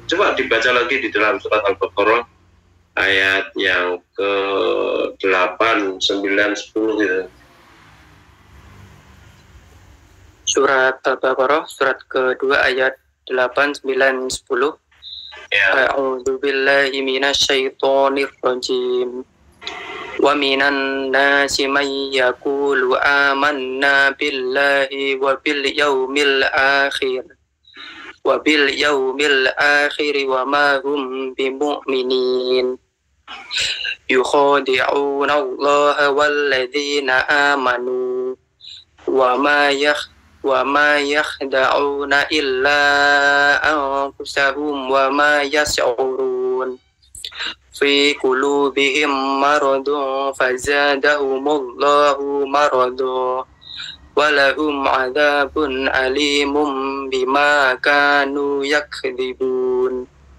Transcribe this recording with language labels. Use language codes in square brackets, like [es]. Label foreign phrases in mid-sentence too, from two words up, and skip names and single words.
[id] Coba dibaca lagi di dalam surat Al-Baqarah ayat yang ke-8, 9, 10 gitu. Surat Al-Baqarah, surat kedua ayat 8, 9, 10. Ya. [ar] أعوذ بالله من الشيطان الرجيم. ومن الناس من يقول آمنا بالله وباليوم الآخر. وباليوم الآخر وما هم بمؤمنين. يخادعون الله والذين آمنوا وما يخدعون إلا أنفسهم وما يشعرون. في قلوبهم مرض فزادهم الله مرضا ولهم عذاب أليم بما كانوا يكذبون.